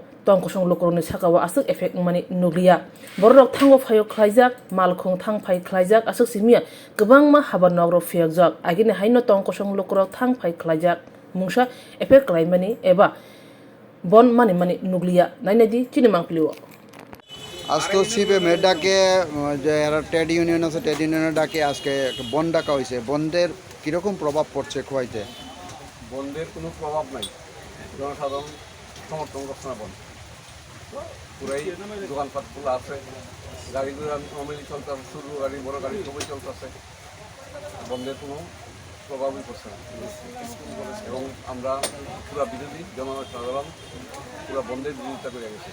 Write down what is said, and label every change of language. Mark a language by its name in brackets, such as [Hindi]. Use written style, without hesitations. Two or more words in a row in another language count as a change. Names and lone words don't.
[Kok Borok] Tongkosong lokoroni sakawa asuk efek mani nuglia. Borok thango phayo khlaijak malkhung thang phai khlaijak asuk simia gobangma habar nogro fiakjak. Agin haino tongkosong lokorok thang phai khlaijak. Mungsa efek klaimani eba bon mani nuglia nainadi chini mangpliwo [Bangla] আজকে সিপিএমের ডাকে যে এরা [English] trade union [Bangla] আছে ট্রেড ইউনিয়নের ডাকে আজকে বন্ধ ডাকা হয়েছে বন্ধের কীরকম প্রভাব পড়ছে খোয়াইতে বন্ধের কোনো প্রভাব নাই জনসাধারণ সমর্থন করছে না বন্ধ পুরাই দোকানপাট খোলা আছে গাড়িগুলো নর্মালি চলতেছে ছোটো গাড়ি বড় গাড়ি সবই চলতেছে বন্ধের কোনো প্রভাবই পড়ছে না এবং আমরা পুরা বিরোধী জনসাধারণ পুরা বন্ধের বিরোধিতা করে গেছে